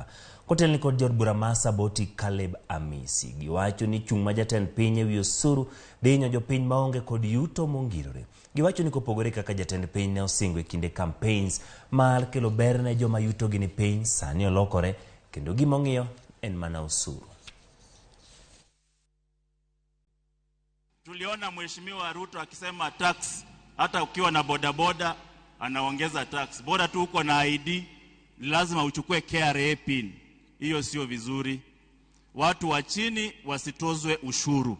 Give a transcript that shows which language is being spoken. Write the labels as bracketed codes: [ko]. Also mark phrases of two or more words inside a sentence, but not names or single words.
[luo] Kotelni kod jod bura ma Saboti Caleb Amisi giwacho ni chung' ma jatend piny ewi osuru dhi hinyo jopiny maonge kod yuto mongirore. Giwacho ni kopogore kaka jatend piny ne osingo e kinde campaigns mar kelo ber ne joma yutogi ni piny, sani olokore kendo gimong'iyo en mana osuru. [sw] Tuliona Mheshimiwa Ruto akisema tax, hata ukiwa na bodaboda anaongeza tax. Bora tu uko na ID, lazima uchukue KRA pin. Hiyo sio vizuri. Watu wa chini wasitozwe ushuru.